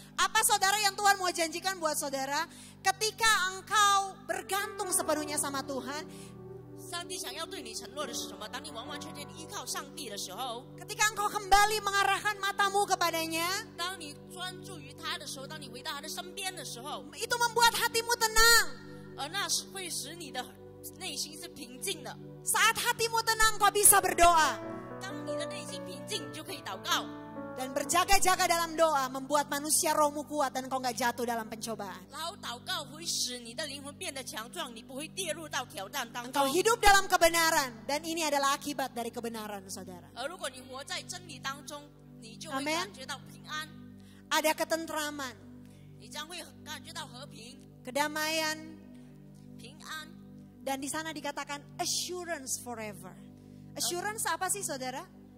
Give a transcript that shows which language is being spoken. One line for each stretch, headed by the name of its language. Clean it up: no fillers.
Indonesian: Apa saudara yang Tuhan mau janjikan buat saudara? Ketika engkau bergantung sepenuhnya sama Tuhan,
Chinese: 上帝想要对你承诺的是什么？当你完完全全依靠上帝的时候，
Indonesian: ketika engkau kembali mengarahkan matamu kepadanya,
Chinese: 当你专注于他的时候，当你回到他的身边的时候，
Indonesian: itu membuat hatimu tenang.
Chinese: 而那是会使你的内心是平静的。
Indonesian: Saat hatimu tenang, kau bisa berdoa.
Chinese: 当你的内心平静，你就可以祷告。
Indonesian: Dan berjaga-jaga dalam doa membuat manusia rohmu kuat dan kau gak jatuh dalam pencobaan.
Chinese: 然后祷告会使你的灵魂变得强壮，你不会跌入到挑战当
Indonesian: Engkau
Chinese: 中。
Indonesian: hidup dalam kebenaran dan ini adalah akibat dari kebenaran, saudara.
Chinese: 而如果你活在真理当中，你就会 Amen 感觉到平安，
Indonesian: Ada ketentraman,
Chinese: 你将会感觉到和平、
Indonesian: kedamaian,
Chinese: 平安。
Indonesian: dan di sana dikatakan
English: assurance forever.
Indonesian: Assurance apa sih, saudara?